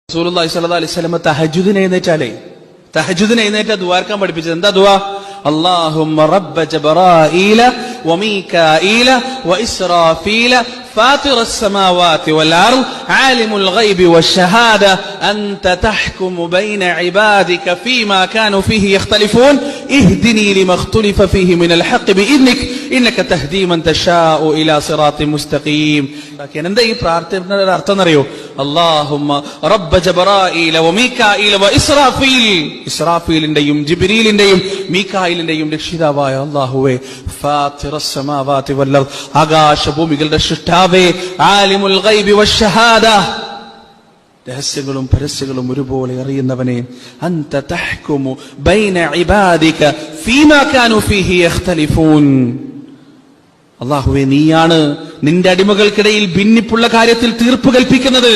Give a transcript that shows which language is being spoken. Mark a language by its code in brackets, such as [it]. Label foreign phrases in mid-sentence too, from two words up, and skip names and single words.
[ar] رسول الله صلى الله عليه وسلم [ml] തഹജ്ജുദിന് എഴുന്നേറ്റാ ദുആർക്കാൻ പഠിപ്പിച്ചത്. എന്താ ദുആ? [ar] اللهم رب جبرائيل وميكائيل وإسرافيل فاطر السماوات والأرض عالم الغيب والشهادة أنت تحكم بين عبادك فيما كانوا فيه يختلفون اهدني لما اختلف فيه من الحق بإذنك إنك تهدي من تشاء إلى صراط مستقيم. [ml] لكن എന്താ ഈ പ്രാർത്ഥനയുടെ അർത്ഥം അറിയോ? [ar] اللهم رب جبرائيل وميكائيل وإسرافيل, [ml] ഇസ്രാഫീലിന്റെയും ജിബ്രീലിന്റെയും മീകായിലിന്റെയും രക്ഷിതാവായ [ar] അല്ലാഹുവേ, فاطر السماوات والأرض, [ml] ആകാശഭൂമികളുടെ സൃഷ്ടാവേ, [ar] عالم الغيب والشهادة, [ml] രഹസ്യങ്ങളും പരസ്യങ്ങളും ഒരുപോലെ അറിയുന്നവനെ, [ar] أنت تحكم بين عبادك فيما كانوا فيه يختلفون, [ml] അല്ലാഹുവേ നീയാണ് നിന്റെ അടിമകൾക്കിടയിൽ ഭിന്നിപ്പുള്ള കാര്യത്തിൽ തീർപ്പ് കൽപ്പിക്കുന്നത്.